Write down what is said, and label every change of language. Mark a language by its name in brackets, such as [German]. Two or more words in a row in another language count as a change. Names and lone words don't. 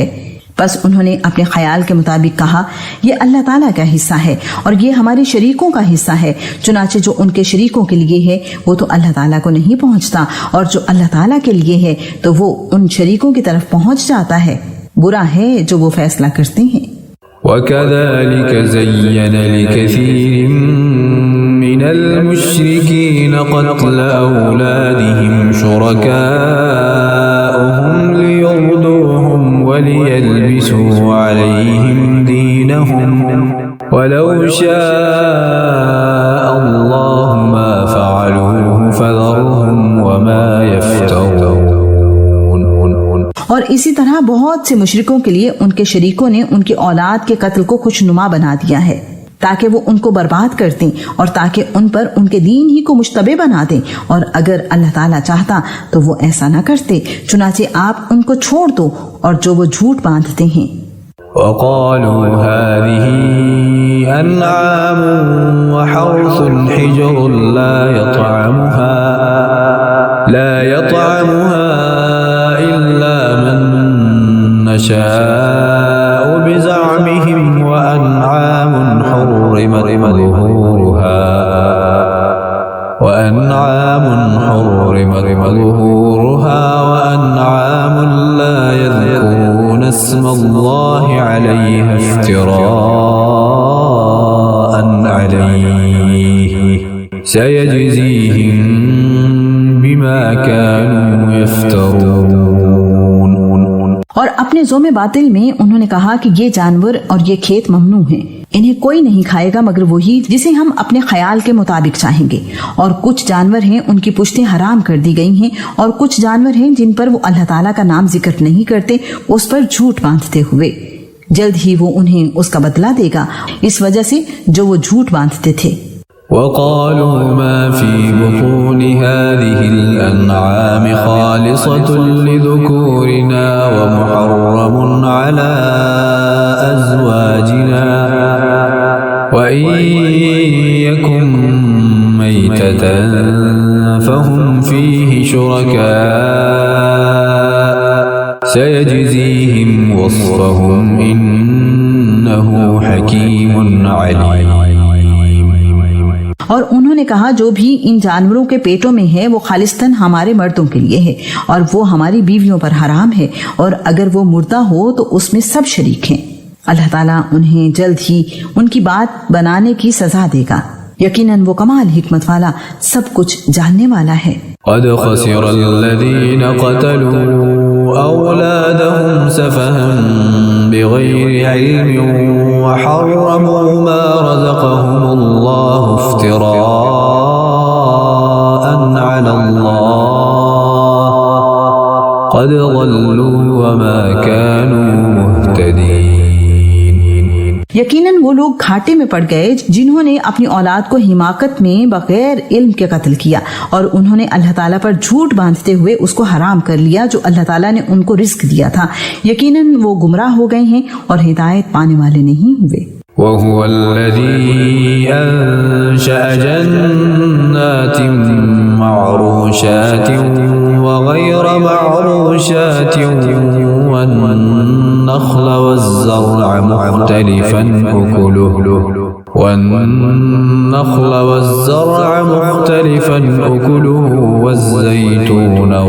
[Urdu] بس انہوں نے اپنے خیال کے مطابق کہا، یہ اللہ تعالیٰ کا حصہ ہے اور یہ ہمارے شریکوں کا حصہ ہے. چنانچہ جو ان کے شریکوں کے لیے ہے وہ تو اللہ تعالیٰ کو نہیں پہنچتا، اور جو اللہ تعالیٰ کے لیے ہے تو وہ ان شریکوں کی طرف پہنچ جاتا ہے. برا ہے جو وہ فیصلہ کرتے ہیں. [Arabic] وكذلك زين لكثير من المشركين قتل أولادهم شركاؤهم ليردوهم وليلبسوا عليهم دينهم ولو شاء الله ما فعلوه فذرهم وما يفترون. [Urdu] اور اسی طرح بہت سے مشرکوں کے لیے ان کے شریکوں نے ان کی اولاد کے قتل کو خوشنما بنا دیا ہے، تاکہ وہ ان کو برباد کر دیں اور تاکہ ان پر ان کے دین ہی کو مشتبہ بنا دیں. اور اگر اللہ تعالیٰ چاہتا تو وہ ایسا نہ کرتے. چنانچہ آپ ان کو چھوڑ دو اور جو وہ جھوٹ باندھتے ہیں. [Arabic] وقالوا هذه أنعام وحرث حجر لا يطعمها إلا من نشاء بزعمهم وأنعام حرمت ظهورها وأنعام لا يذكرون اسم الله عليها افتراء عليه سيجزيهم بما كانوا يفترون। [Urdu] اور اپنے زعمِ باطل میں انہوں نے کہا کہ یہ جانور اور یہ کھیت ممنوع ہیں، انہیں کوئی نہیں کھائے گا مگر وہی جسے ہم اپنے خیال کے مطابق چاہیں گے. اور کچھ جانور ہیں ان کی پشتیں حرام کر دی گئی ہیں، اور کچھ جانور ہیں جن پر وہ اللہ تعالیٰ کا نام ذکر نہیں کرتے، اس پر جھوٹ باندھتے ہوئے. جلد ہی وہ انہیں اس کا بدلہ دے گا اس وجہ سے جو وہ جھوٹ باندھتے تھے. [Arabic] وقالوا ما في بطون هذه الأنعام خالصة لذكورنا ومحرم على أزواجنا وإن يكن ميتة فهم فيه شركاء سيجزيهم وصفهم إنه حكيم عليم. [Urdu] اور انہوں نے کہا جو بھی ان جانوروں کے پیٹوں میں ہے وہ خالصتاً ہمارے مردوں کے لیے ہے اور وہ ہماری بیویوں پر حرام ہے، اور اگر وہ مردہ ہو تو اس میں سب شریک ہیں. اللہ تعالیٰ انہیں جلد ہی ان کی بات بنانے کی سزا دے گا. یقیناً وہ کمال حکمت والا سب کچھ جاننے والا ہے. [Arabic] قد خسر الذين قتلوا أولادهم سفها بغير علم وحرموا ما رزقهم الله افتراء على الله قد ضلوا وما كانوا مهتدين. [Urdu] یقیناً وہ لوگ گھاٹے میں پڑ گئے جنہوں نے اپنی اولاد کو حماقت میں بغیر علم کے قتل کیا، اور انہوں نے اللہ تعالیٰ پر جھوٹ باندھتے ہوئے اس کو حرام کر لیا جو اللہ تعالیٰ نے ان کو رزق دیا تھا. یقیناً وہ گمراہ ہو گئے ہیں اور ہدایت پانے والے نہیں ہوئے. [Arabic] وهو الذي أنشأ جنات معروشات وغير معروشات والنخل والزرع مختلفا أكله والزيتون